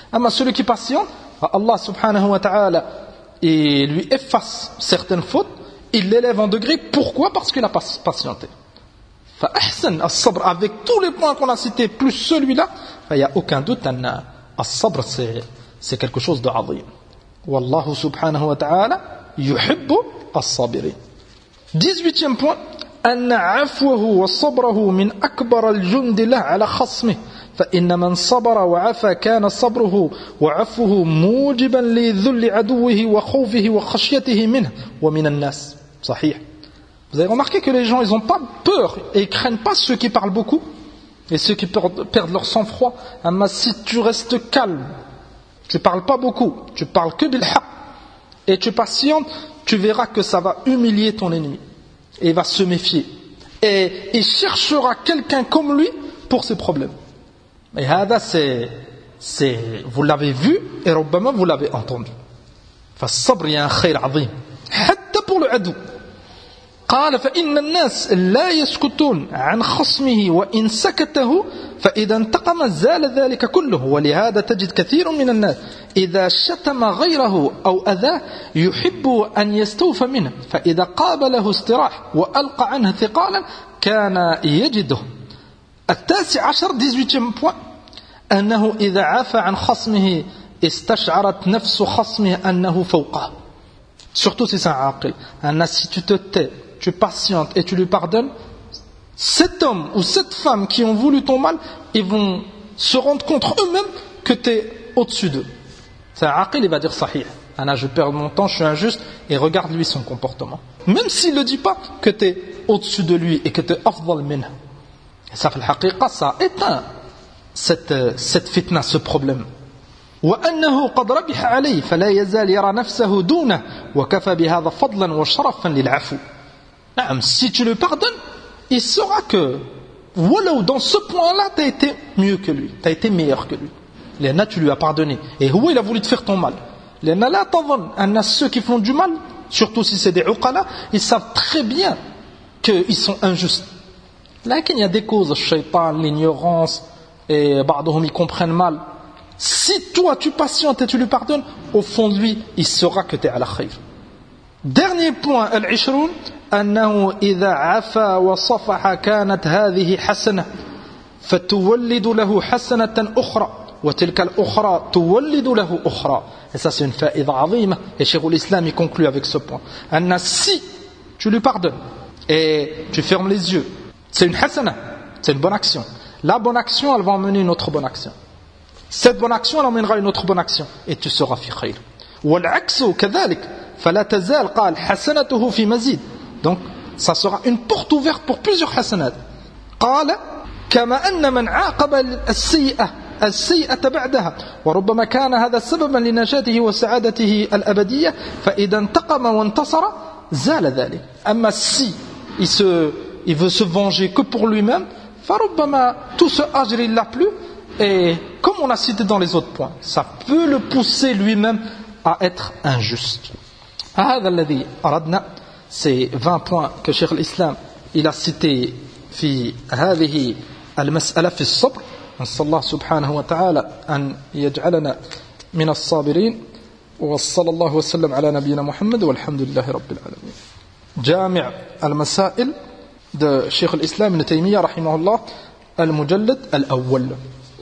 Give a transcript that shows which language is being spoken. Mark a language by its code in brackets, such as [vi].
[fr] Amma celui qui patiente, Allah subhanahu wa ta'ala et lui efface certaines fautes, il l'élève en degré. Pourquoi? Parce qu'il a patienté. [ar] فأحسن الصبر [fr] avec tous les points qu'on a cités plus celui-là, il n'y a aucun doute que الصبر c'est quelque chose de عظيم. [ar] والله سبحانه وتعالى يحب الصابرين. [fr] 18e point, [ar] أن عفوه وصبره من أكبر الجند له على خصمه فإن من صبر وعفى كان صبره وعفوه موجبا لذل عدوه وخوفه وخشيته منه ومن الناس. صحيح. [fr] Vous avez remarqué que les gens, ils n'ont pas peur et ils craignent pas ceux qui parlent beaucoup et ceux qui perdent leur sang-froid. Amma, si tu restes calme, tu parles pas beaucoup, tu parles que bilhaq et tu patientes, tu verras que ça va humilier ton ennemi et il va se méfier. Et il cherchera quelqu'un comme lui pour ses problèmes. Et hada, c'est vous l'avez vu et Rabbama, vous l'avez entendu. [ar] Fas sabr ya khayr azim. Hatta [fr] pour le adou. [ar] قال فإن الناس لا يسكتون عن خصمه وإن سكته فإذا انتقم زال ذلك كله ولهذا تجد كثير من الناس إذا شتم غيره أو أذاه يحب أن يستوف منه فإذا قابله استراح وألقى عنه ثقالا كان يجده. 19 point, أنه إذا عفى عن خصمه استشعرت نفس خصمه أنه فوقه. [fr] Surtout si c'est un عاقل. أن si tu te tais, tu patientes et tu lui pardonnes, cet homme ou cette femme qui ont voulu ton mal, ils vont se rendre compte eux-mêmes que tu es au-dessus d'eux. C'est un aqil, il va dire sahih. Anna, je perds mon temps, je suis injuste, et regarde-lui son comportement. Même s'il ne le dit pas, que tu es au-dessus de lui et que tu es afdal min. Et ça, fait le haqiqa, ça éteint cette fitna, ce problème. [ar] وأنه قد ربح عليه فلا يزال يرى نفسه دونه وكفى بهذا فضلا وشرفا للعفو. [fr] Si tu le pardonnes, il saura que walou, dans ce point-là, tu as été mieux que lui, tu as été meilleur que lui. Léna, tu lui as pardonné. Et où il a voulu te faire ton mal. Léna, là, t'en vends. Ceux qui font du mal, surtout si c'est des uqala, ils savent très bien qu'ils sont injustes. Là, il y a des causes, le shaitan, l'ignorance, et bardohum, ils comprennent mal. Si toi, tu patientes et tu lui pardonnes, au fond de lui, il saura que tu es à la khayr. Dernier point, al-ishroun. [ar] أنه إذا عفا وصفح كانت هذه حسنة فتولد له حسنة أخرى وتلك الأخرى تولد له أخرى. [fr] Et ça c'est une faïda azima. Et Cheikh l'Islam il conclut avec ce point. أن si tu lui pardonnes et tu fermes les yeux, c'est une hasana, c'est une bonne action. La bonne action elle va emmener une autre bonne action. Cette bonne action elle emmènera une autre bonne action et tu seras fi khayr. [ar] والعكس كذلك فلا تزال قال حسنته في مزيد [fr] Donc, ça sera une porte ouverte pour plusieurs hasanat. [ar] قال كما أن من عاقب السيئة السيئة بعدها وربما كان هذا سببا لنجاته وسعادته الأبدية فإذا انتقم وانتصر زال ذلك. [fr] أما si il veut se venger que pour lui-même, فربما tout ce أجر il l'a plus. Et comme on a cité dans les autres points, ça peut le pousser lui-même à être injuste. [ar] هذا الذي أردنا. [fr] Ces 20 points que Cheikh l'Islam il a cité [ar] في هذه المسألة في الصبر. نسأل الله سبحانه وتعالى أن يجعلنا من الصابرين وصلى الله وسلم على نبينا محمد والحمد لله رب العالمين. جامع المسائل de Cheikh الإسلام ابن تيمية رحمه الله المجلد الأول.